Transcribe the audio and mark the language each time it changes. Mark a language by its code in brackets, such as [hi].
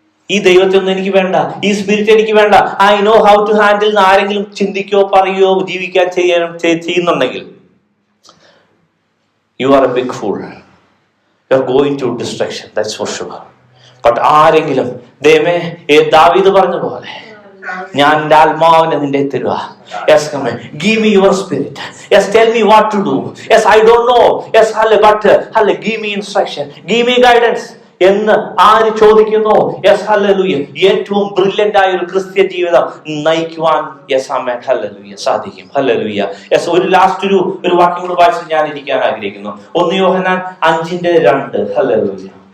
[ml] ഈ ദൈവത്തെ ഒന്നും എനിക്ക് വേണ്ട, ഈ സ്പിരിറ്റ് എനിക്ക് വേണ്ട, [en] I know how to handle [ml] എന്ന് ആരെങ്കിലും ചിന്തിക്കോ പറയുകയോ ജീവിക്കാൻ ചെയ്യുന്നുണ്ടെങ്കിൽ, [en] You are a big fool. You are going to destruction, that's for sure. [ml] But ആരെങ്കിലും ദൈവമേ, ദാവീദ് പറഞ്ഞ പോലെ, ഞാൻ എന്റെ ആത്മാവിനെ നിന്റെ തരുക. [en] Yes, come on. Give me your spirit. Yes, tell me what to do. Yes, I don't know. Yes, but give me instruction. Give me guidance. [ml] എന്ന് ആര് ചോദിക്കുന്നു? Yes, hallelujah. ഏറ്റവും ബ്രില്യന്റ് ആയ ഒരു ക്രിസ്ത്യൻ ജീവിതം നയിക്കുവാൻ യെസ് ആമേൻ ഹല്ലേലൂയ സാധിക്കും. Hallelujah. Yes, ഒരു ലാസ്റ്റ് ഒരു വാക്യം കൂടി വായിച്ച് ഞാൻ ഇരിക്കാൻ ആഗ്രഹിക്കുന്നു. 1 യോഹന്നാൻ 5:2. ഹല്ലേലൂയ.